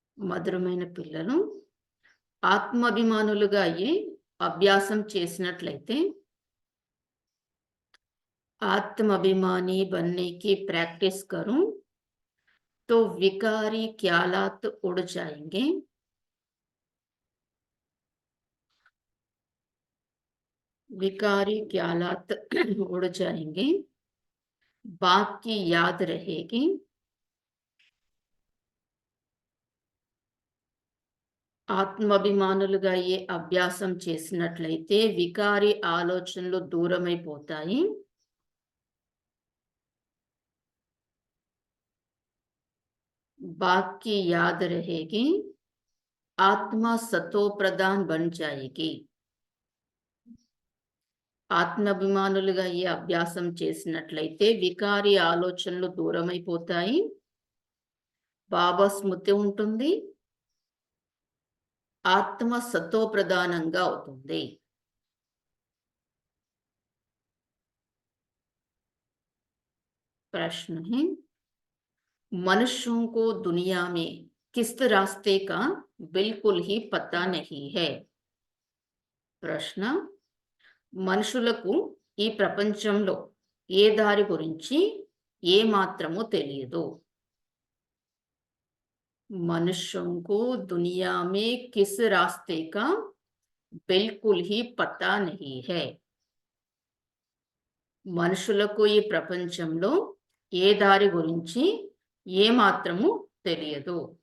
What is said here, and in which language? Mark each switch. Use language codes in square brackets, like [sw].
[te] మధురమైన పిల్లలు ఆత్మాభిమానులుగా అయ్యి అభ్యాసం చేసినట్లయితే, [hi] आत्माभिमानी बनने की प्रैक्टिस करूं तो विकारी ख्यालात उड़ जाएंगे। विकारी ख्यालात उड़ जाएंगे, बात की याद रहेगी। [te] ఆత్మాభిమానులుగా ఏ అభ్యాసం చేసినట్లయితే వికారి ఆలోచనలు దూరమైపోతాయి. [hi] बात की याद रहेगी, आत्मा सतो प्रधान बन जाएगी। [te] ఆత్మాభిమానులుగా ఏ అభ్యాసం చేసినట్లయితే వికారి ఆలోచనలు దూరమైపోతాయి, బాబా స్మృతి ఉంటుంది, ఆత్మ సతో ప్రధానంగా అవుతుంది. [hi] प्रश्न है, मनुष्यों को दुनिया में किस रास्ते का बिल्कुल ही पता नहीं है। [te] प्रश्न, మనుషులకు ఈ ప్రపంచంలో ఏ దారి గురించి ఏ మాత్రము తెలియదు. [hi] मनुष्यों को दुनिया में किस रास्ते का बिल्कुल ही पता नहीं है. [te] మనుషులకు ఈ ప్రపంచంలో ఏ దారి గురించి ఏ మాత్రము తెలియదు.